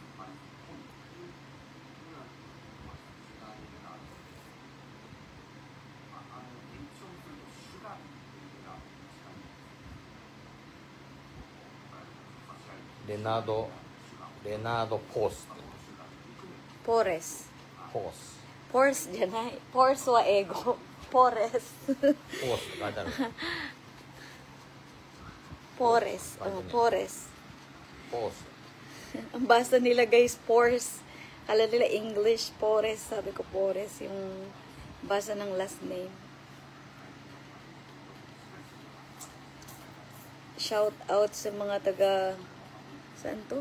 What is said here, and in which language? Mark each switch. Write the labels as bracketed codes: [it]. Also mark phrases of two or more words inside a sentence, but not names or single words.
[ja] レナード・ポース。ポーレス。ポース。ポースじゃない。ポースは英語。ポーレス。ポースって書いてある。 [tl] Pores. Oh, pores. Pores. Ang basa nila guys, pores. Kala nila English, pores. Sabi ko pores, yung basa ng [en] last name. [tl] Shout out sa mga taga, saan to?